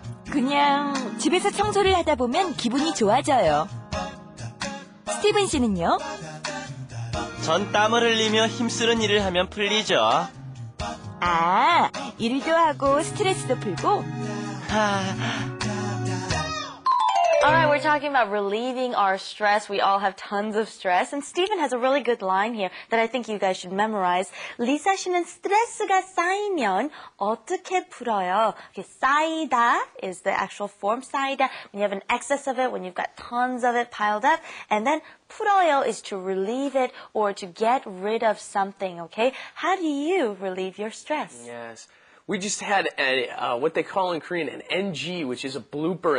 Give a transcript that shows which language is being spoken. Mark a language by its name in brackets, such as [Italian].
[Korean] 그냥 집에서 청소를 하다 보면 기분이 좋아져요. 스티븐 씨는요? 전 땀을 흘리며 힘쓰는 일을 하면 풀리죠. 일도 하고 스트레스도 풀고. [English] Alright, we're talking about relieving our stress. We all have tons of stress. And Stephen has a really good line here that I think you guys should memorize. [Korean] 리사씨는 스트레스가 쌓이면 어떻게 풀어요? [English] Okay, 쌓이다 is the actual form. 쌓이다, when you have an excess of it, when you've got tons of it piled up. And then 풀어요 is to relieve it or to get rid of something, okay? How do you relieve your stress? Yes. We just had what they call in Korean an NG, which is a blooper.